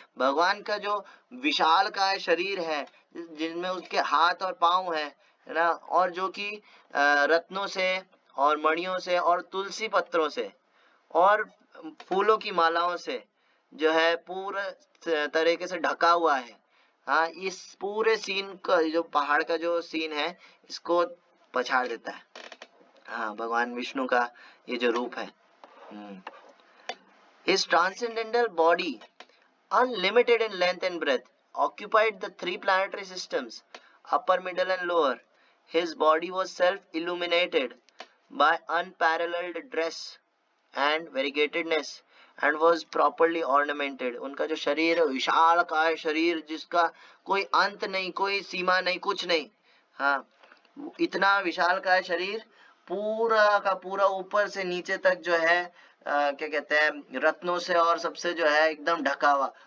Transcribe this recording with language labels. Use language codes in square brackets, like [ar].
[hi] भगवान का जो विशाल का शरीर है जिनमें उसके हाथ और पांव है ना, और जो कि रत्नों से और मणियों से और तुलसी पत्रों से और फूलों की मालाओं से जो है पूरे तरीके से ढका हुआ है। हाँ, इस पूरे सीन का जो पहाड़ का जो सीन है इसको पछाड़ देता है। हाँ, भगवान विष्णु का ये जो रूप है। [en] His transcendental body, unlimited in length and breadth, occupied the three planetary systems, upper, middle, and lower. His body was self-illuminated by unparalleled dress and variegatedness and was properly ornamented. [hi] उनका जो शरीर है विशाल काय शरीर जिसका कोई अंत नहीं, कोई सीमा नहीं, कुछ नहीं। हाँ, इतना विशाल काय शरीर पूरा का पूरा ऊपर से नीचे तक जो है क्या कहते हैं रत्नों से और सबसे जो है एकदम ढका हुआ।